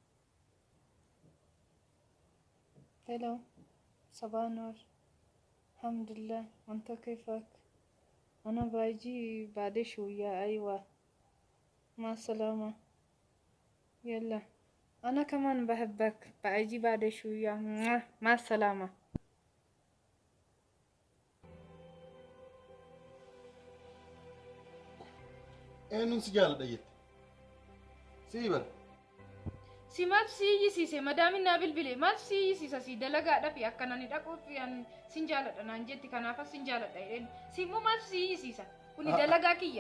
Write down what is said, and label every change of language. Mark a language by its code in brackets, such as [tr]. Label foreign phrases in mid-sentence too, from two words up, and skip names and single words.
[ar] هلا صباح النور الحمد لله. وانت كيفك؟ انا باجي بعد شوية. ايوه مع السلامة. يلا انا كمان بحبك باجي بعد شوية. مع السلامة. [om] Eenyuun si jaalladha jette? Sii bara. Si maaf si iyyisiise madaamin naa bilbile maaf si iyyisiisa si dalagaadhaaf akkanani dhaquuf sin jaalladha naan jetti kanaafas sin jaalladha jedheen si immoo maaf si iyyisiisa kuni dalagaa kiyya.